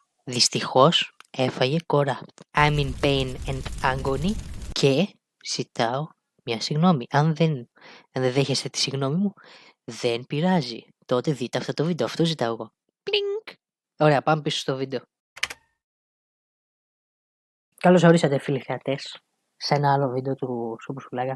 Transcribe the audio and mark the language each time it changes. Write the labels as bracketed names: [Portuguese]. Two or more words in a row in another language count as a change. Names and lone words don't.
[Greek] Δυστυχώς έφαγε κόρα. [English] I'm in pain and agony [Greek] και ζητάω μια συγγνώμη. Αν δεν δέχεστε τη συγγνώμη μου, δεν πειράζει. Τότε δείτε αυτό το βίντεο. Αυτό ζητάω εγώ. Πλινκ. Ωραία, πάμε πίσω στο βίντεο. Καλώς ορίσατε φίλοι θεατές σε ένα άλλο βίντεο του Σουπουσουλάγα.